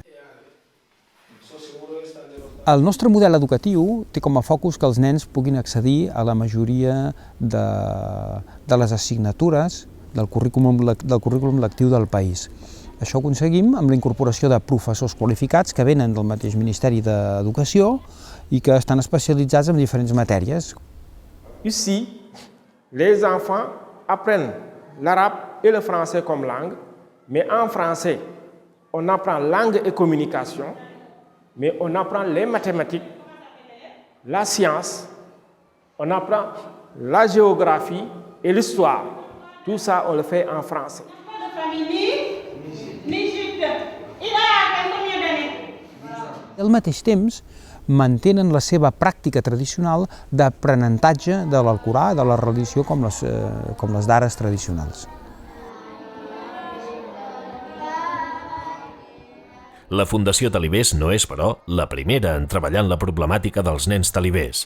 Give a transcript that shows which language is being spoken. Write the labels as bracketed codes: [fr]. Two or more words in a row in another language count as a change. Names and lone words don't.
[ca] El nostre model educatiu té com a focus que els nens puguin accedir a la majoria de les assignatures del currículum lectiu del país. Això ho aconseguim amb la incorporació de professors qualificats que venen del mateix Ministeri d'Educació i que estan especialitzats en diferents matèries. [fr] Ici, les enfants apprennent l'arabe et le français comme langue, mais en français, on apprend langue et communication, mais on apprend les mathématiques, la science, on apprend la géographie et l'histoire. Tout ça, on le fait en français. [ca] Al mateix temps, mantenen la seva pràctica tradicional d'aprenentatge de l'Alcorà, de la religió com les dares tradicionals. La Fundació Talibés no és, però, la primera en treballar en la problemàtica dels nens talibés.